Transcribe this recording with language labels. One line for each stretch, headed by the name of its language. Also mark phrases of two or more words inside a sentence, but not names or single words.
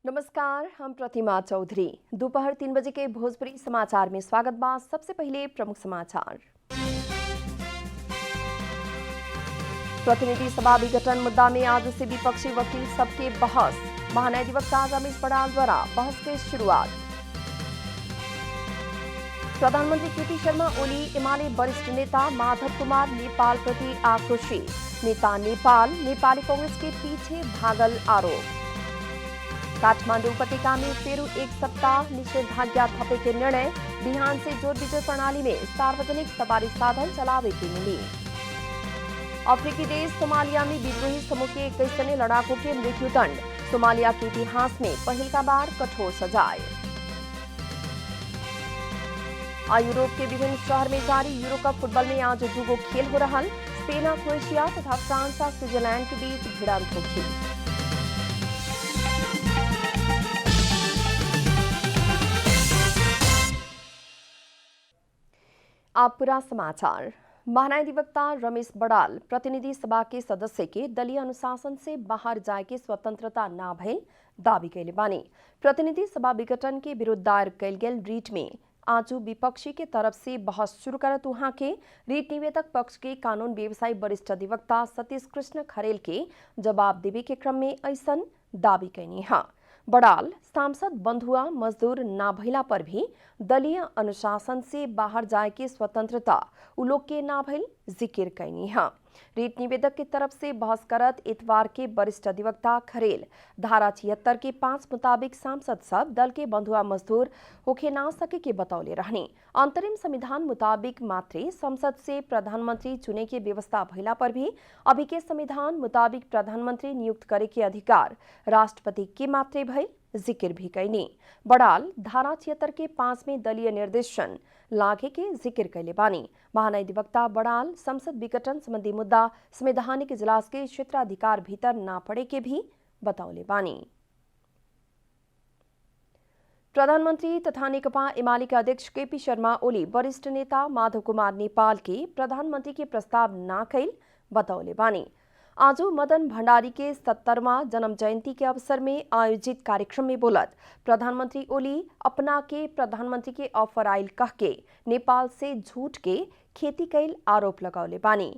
Bhojpuri: नमस्कार, हम प्रतिमा चौधरी। दोपहर 3 बजे के भोजपुरी समाचार में स्वागत बा। सबसे पहले प्रमुख समाचार। प्रतिनिधि सभा विघटन मुद्दा में आज से विपक्षी वकील सबके बहस। महान्यायाधिवक्ता रमेश बड़ाल द्वारा बहस की शुरुआत। प्रधानमंत्री केपी शर्मा ओली एमाले वरिष्ठ नेता माधव कुमार नेपाल प्रति आक्रोशित। नेता नेपाली कांग्रेस के पीछे भागल आरोप। काठमाडौँ उपत्यका में फेरू एक सप्ताह निषेधाज्ञा थपे के निर्णय। बिहान से जोर बिजोर प्रणाली में सार्वजनिक सवारी साधन चलावे की मिली। अफ्रीकी देश सोमालिया में विद्रोही समूह के 21 जने लड़ाकों के मृत्युदंड। सोमालिया के इतिहास में पहली बार कठोर सजाए। यूरोप के विभिन्न शहर में जारी यूरो कप फुटबॉल में आज दूगो खेल हो रहा। स्पेन, क्रोएशिया तथा फ्रांस और स्विट्जरलैंड के बीच भिड़ंत होगी। अब पूरा समाचार। महान्यायाधिवक्ता रमेश बड़ाल प्रतिनिधि सभा के सदस्य के दलीय अनुशासन से बाहर जाए के स्वतंत्रता न भइल दावी कैले बानी। प्रतिनिधि सभा विघटन के विरुद्ध दायर कैल गेल रीट में आज विपक्षी के तरफ से बहस शुरू करत वहां के रीट निवेदक पक्ष के कानून व्यवसायी वरिष्ठ अधिवक्ता सतीश कृष्ण खरेल के जवाब देवे के क्रम में ऐसन दावी कैनी है। बड़ाल सांसद बंधुआ मजदूर ना भइला पर भी दलीय अनुशासन से बाहर जाए के स्वतंत्रता उलोक के ना भइल जिक्र कैनी है। रीट निवेदक की तरफ से बहस करत इतवार के वरिष्ठ अधिवक्ता खरेल धारा 76 के 5 मुताबिक सांसद सब दल के बंधुआ मजदूर होके ना सके के बतौले रहनी। अंतरिम संविधान मुताबिक मात्र संसद से प्रधानमंत्री चुने के व्यवस्था भइला पर भी अभी के संविधान मुताबिक प्रधानमंत्री नियुक्त करे के अधिकार राष्ट्रपति के मात्र भइल जिक्र भी कैनी। बड़ाल धारा 76 के 5 में दलीय निर्देशन लागे के जिक्र कैले बानी। महान्यायाधिवक्ता बड़ाल संसद विघटन संबंधी मुद्दा संवैधानिक इजलास के क्षेत्राधिकार भीतर ना पड़े के भी बतौले बानी। प्रधानमंत्री तथा नेकपा एमाले के अध्यक्ष केपी शर्मा ओली वरिष्ठ नेता माधव कुमार नेपाल के प्रधानमंत्री के प्रस्ताव ना कैल बतौले बानी। आज मदन भंडारी के 70वां जन्म जयंती के अवसर में आयोजित कार्यक्रम में बोलत प्रधानमंत्री ओली अपना के प्रधानमंत्री के ऑफर आयल कह के नेपाल से झूठ के खेती कैल आरोप लगौले बानी।